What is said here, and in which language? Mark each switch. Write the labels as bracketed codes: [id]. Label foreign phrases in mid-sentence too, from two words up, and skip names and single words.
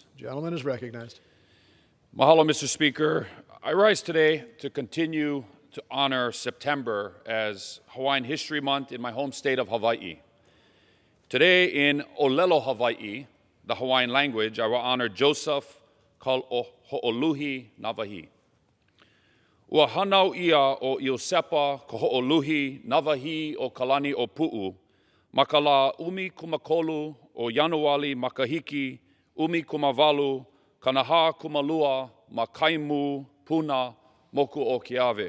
[en] Gentleman is recognized. Mahalo, Mr. Speaker. I rise today to continue to honor September as Hawaiian History Month in my home state of Hawaii. Today in Olelo, Hawaii, the Hawaiian language, I will honor Joseph Ho'oluhi Navahi. [haw] Ua hanau ia o Iosepa ko Ho'oluhi Navahi o Kalani o Pu'u, makala umi kumakolu o Yanuali makahiki, umi kumavalu, kanaha kumalua, makaimu, puna, moku o Keawe.